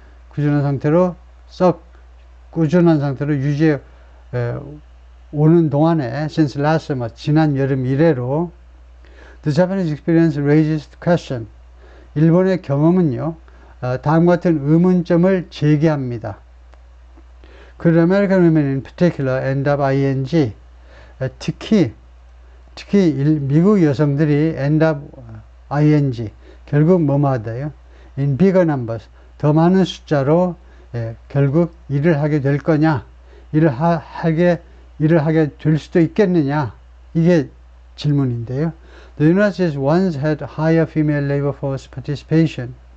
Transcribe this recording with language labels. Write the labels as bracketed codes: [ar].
[ko] 꾸준한 상태로 썩, 꾸준한 상태로 유지해 오는 동안에 [en] since last summer, [ko] 지난 여름 이래로 [en] the Japanese experience raises the question. [ko] 일본의 경험은요, 다음과 같은 의문점을 제기합니다. [en] Could American women in particular end up ing? [ko] 특히 미국 여성들이 [en] end up ing, [ko] 결국 뭐뭐 하다요? [en] in bigger numbers, [ko] 더 많은 숫자로 결국 일을 하게 될 거냐? 일을 하게 될 수도 있겠느냐? 이게 질문인데요. [en] The United States once had higher female labor force participation.